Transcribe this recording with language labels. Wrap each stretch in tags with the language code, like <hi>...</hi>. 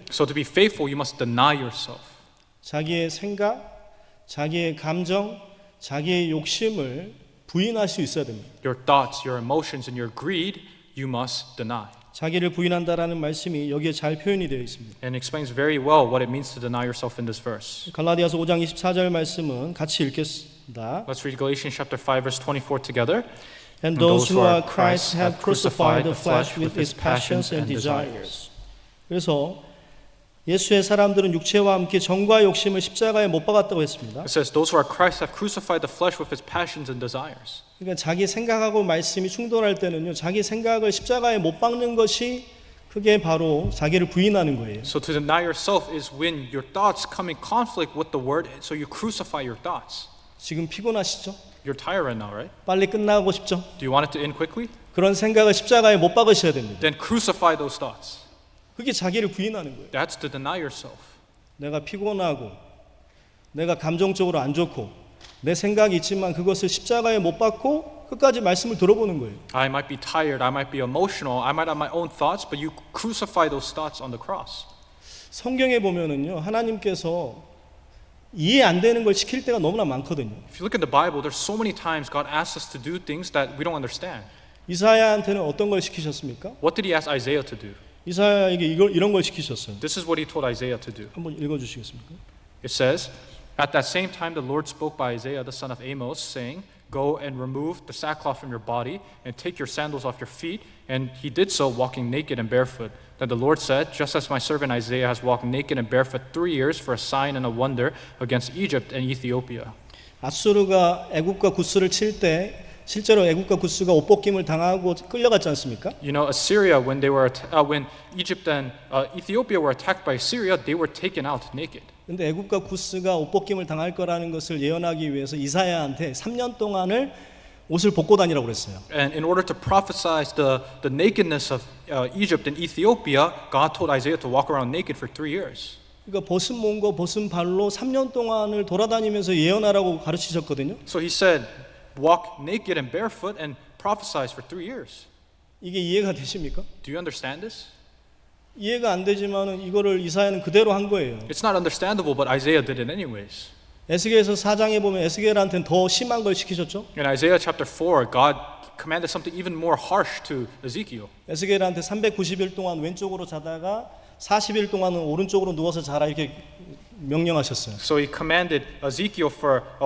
<en>So to be faithful, you must deny yourself.</en> <ko>자기의 생각, 자기의 감정, 자기의 욕심을 부인할 수 있어야 됩니다.</ko> <en>Your thoughts, your emotions, and your greed, you must deny.</en> <ko>자기를 부인한다라는 말씀이 여기에 잘 표현이 되어 있습니다.</ko> <en>And it explains very well what it means to deny yourself in this verse.</en> <ko>갈라디아서 5장 24절 말씀은 같이 읽겠습니다.</ko> <en>Let's read Galatians chapter 5, verse 24 together. And those who are Christ have crucified the flesh with its passions and desires.</en> <ko>그래서 예수의 사람들은 육체와 함께 정과 욕심을 십자가에 못 박았다고 했습니다.</ko> <en>It says, "Those who are Christ have crucified the flesh with its passions and desires."</en> <ko>그러니까 자기 생각하고 말씀이 충돌할 때는요, 자기 생각을 십자가에 못 박는 것이 그게 바로 자기를 부인하는 거예요.</ko> <en>So to deny yourself is when your thoughts come in conflict with the word, so you crucify your thoughts.</en> <ko>지금 피곤하시죠?</ko> <en>You're tired right now, right?</en> <ko>빨리 끝나고 싶죠?</ko> <en>Do you want it to end quickly?</en> <ko>그런 생각을 십자가에 못 박으셔야 됩니다.</ko> <en>Then crucify those thoughts.</en> <ko>그게 자기를 부인하는 거예요.</ko> <en>That's to deny yourself.</en> <ko>내가 피곤하고 내가 감정적으로 안 좋고 내 생각이 있지만 그것을 십자가에 못 박고 끝까지 말씀을 들어보는 거예요.</ko> <en>I might be tired, I might be emotional, I might have my own thoughts, but you crucify those thoughts on the cross.</en> <ko>성경에 보면은요, 하나님께서 이해 안 되는 걸 시킬 때가 너무나 많거든요.</ko> <en>If you look in the Bible, there's so many times God asks us to do things that we don't understand.</en> <ko>이사야한테는 어떤 걸 시키셨습니까?</ko> <en>What did he ask Isaiah to do?</en> <ko>이사야에게 이런 걸 시키셨어요.</ko> <en>This is what he told Isaiah to do.</en> <ko>한번 읽어주시겠습니까?</ko> <en>It says, "At that same time the Lord spoke by Isaiah the son of Amos, saying, Go and remove the sackcloth from your body and take your sandals off your feet. And he did so, walking naked and barefoot. Then the Lord said, Just as my servant Isaiah has walked naked and barefoot 3 years for a sign and a wonder against Egypt and Ethiopia."</en> <ko>아수르가 애국과 구스를 칠 때 실제로 애국과 구스가 옷벗김을 당하고 끌려갔지 않습니까?</ko> <en>You know, Assyria, when Egypt and Ethiopia were attacked by Assyria, they were taken out naked.</en> <ko>근데 애국과 구스가 옷벗김을 당할 거라는 것을 예언하기 위해서 이사야한테 3년 동안을 옷을 벗고 다니라고 그랬어요.</ko> <en>And in order to prophesy the nakedness of Egypt and Ethiopia, God told Isaiah to walk around naked for 3 years.</en> <ko>그러니까 벗은 몸과 벗은 발로 3년 동안을 돌아다니면서 예언하라고 가르치셨거든요.</ko> <en>So he said, walk naked and barefoot and prophesize for 3 years.</en> <ko>이게 이해가 되십니까?</ko> <en>Do you understand this?</en> <ko>이해가 안 되지만은 이거를 이사야는 그대로 한 거예요.</ko> <en>It's not understandable, but Isaiah did it anyways.</en> <ko>에스겔서 4장에 보면 에스겔한테는 더 심한 걸 시키셨죠?</ko> <en>In Isaiah chapter 4, God commanded something even more harsh to Ezekiel.</en> <ko>에스겔한테 390일 동안 왼쪽으로 자다가 40일 동안은 오른쪽으로 누워서 자라 이렇게 명령하셨어요.</ko> <en>So he commanded Ezekiel for</en>